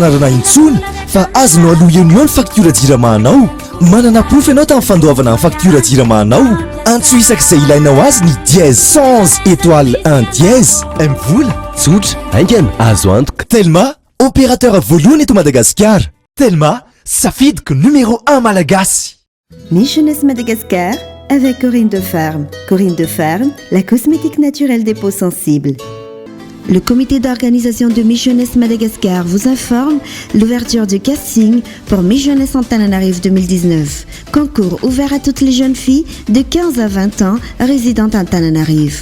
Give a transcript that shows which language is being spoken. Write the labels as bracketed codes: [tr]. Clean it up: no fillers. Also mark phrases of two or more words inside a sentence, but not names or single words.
[mg] anarana intsony fa azonao aloha eo ny faktura jiramanao manana proof ianao tamin'ny fandoavana ny faktura jiramanao antso isak'izay ilainao azy ny [fr] dièse 111 étoile 1 dièse [mg] mvola tsotra aingana azo antoka Telma opérateur voalohany eto Madagasikara Telma safidiko numéro 1 malagasy [fr] Miss Jeunesse Madagascar avec Corinne de Ferme. Corinne de Ferme, la cosmétique naturelle des peaux sensibles. Le comité d'organisation de Miss Jeunesse Madagascar vous informe l'ouverture du casting pour Miss Jeunesse Antananarivo 2019. Concours ouvert à toutes les jeunes filles de 15 à 20 ans résidant à Antananarivo.